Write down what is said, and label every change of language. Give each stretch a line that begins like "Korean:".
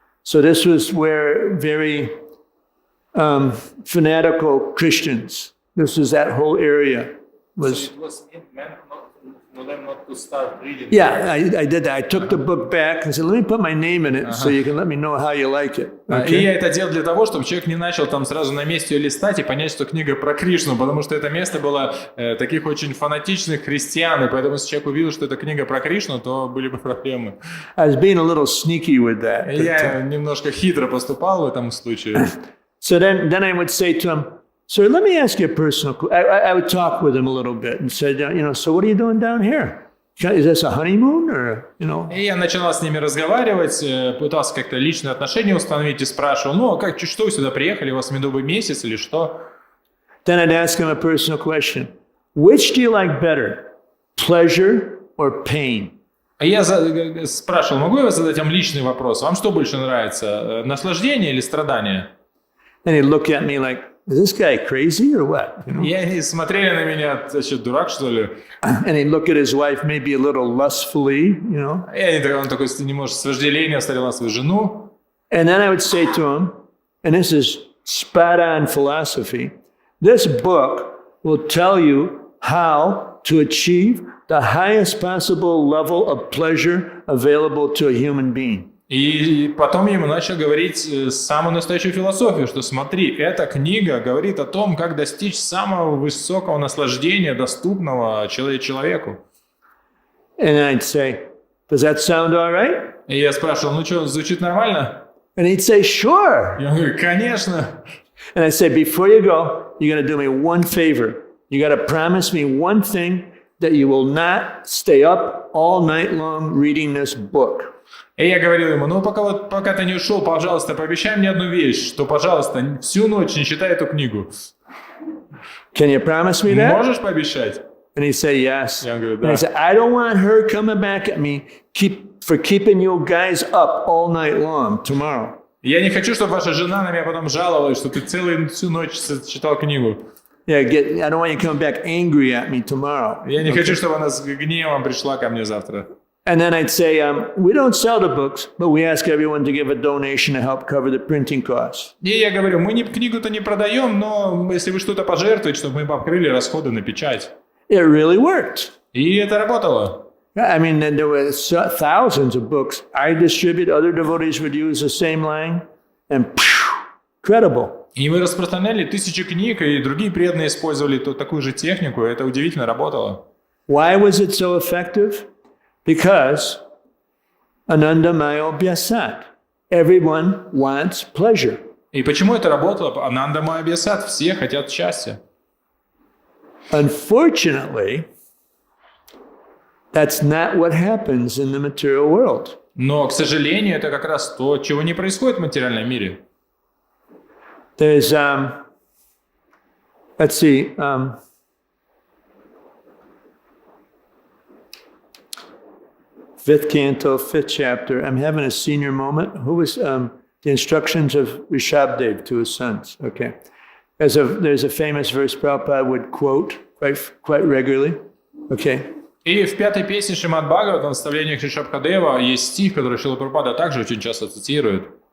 English: So this was where very fanatical Christians. This was that whole area. So it was meant for them not to start reading. Yeah, I did that. I took the book back and said, let me put my name in it so you can let me know how you like it. Okay?
Russian: И я это делал для того, чтобы человек не начал там сразу на месте ее листать и понять, что книга про Кришну, потому что это место было таких очень фанатичных христиан, и поэтому если человек увидел, что это книга про Кришну, то были бы проблемы.
English: I was being a little sneaky with that.
Russian: Я немножко хитро поступал в этом случае.
English: So then I would say to him, "Sir, let me ask you a personal question." I would talk with him a little bit and said, "So what are you doing down here? Is this a honeymoon or,
Russian: И я начинал с ними разговаривать, пытался как-то личные отношения установить и спрашивал: что вы сюда приехали, у вас медовый месяц или что?
English: Then I'd ask him a personal question. Which do you like better, pleasure or pain?
Russian: А я спрашивал: могу я задать вам личный вопрос? Вам что больше нравится, наслаждение или страдание?
English: And he'd look at me like, is this guy crazy or what?
Russian: И они смотрели на меня: ты что, дурак, что ли?
English: And he'd look at his wife maybe a little lustfully,
Russian: И он такой немножко с вожделением смотрел на свою жену.
English: And then I would say to him, and this is spot-on philosophy, this book will tell you how to achieve the highest possible level of pleasure available to a human being.
Russian: И потом я ему начал говорить самую настоящую философию, что смотри, эта книга говорит о том, как достичь самого высокого наслаждения, доступного человеку.
English: And I'd say, does that sound all right?
Russian: И я спрашивал: что, звучит нормально?
English: And he'd say, sure.
Russian: Я говорю: конечно.
English: And I say, before you go, you got to do me one favor. You got to promise me one thing, that you will not stay up all night long reading this book.
Russian: И я говорил ему: пока ты не ушел, пожалуйста, пообещай мне одну вещь, что, пожалуйста, всю ночь не читай эту книгу.
English: Can you promise me that?
Russian: Можешь пообещать?
English: And he'd say yes.
Russian: Я говорю: да.
English: And I said, I don't want her coming back at me for keeping you guys up all night long tomorrow.
Russian: Я не хочу, чтобы ваша жена на меня потом жаловалась, что ты всю ночь читал книгу.
English: Yeah, I don't want you coming back angry at me tomorrow.
Russian: Я не хочу, чтобы она с гневом пришла ко мне завтра.
English: And then I'd say, we don't sell the books, but we ask everyone to give a donation to help cover the printing costs.
Russian: И я говорю: мы книгу-то не продаем, но если вы что-то пожертвуете, чтобы мы покрыли расходы на печать.
English: It really worked.
Russian: И это работало.
English: I mean, there were thousands of books I distribute. Other devotees would use the same line, and incredible.
Russian: И мы распространяли тысячи книг, и другие преданные использовали такую же технику, и это удивительно работало.
English: Why was it so effective? Because Anandamaya Bhyasat. Everyone wants pleasure.
Russian: И почему это работало? Ананда Майя Бьясат. Все хотят счастья.
English: Unfortunately, that's not what happens in the material world.
Russian: Но, к сожалению, это как раз то, чего не происходит в материальном мире.
English: There's, let's see, fifth canto, fifth chapter. I'm having a senior moment. Who was the instructions of Rishabdev to his sons? Okay. There's a famous verse Prabhupada would quote quite regularly. Okay.
Russian: И в пятой песне Шримад-бхагаватам, в наставлениях Ришабхадева, есть стих, который Шрила Прабхупада также очень часто цитирует.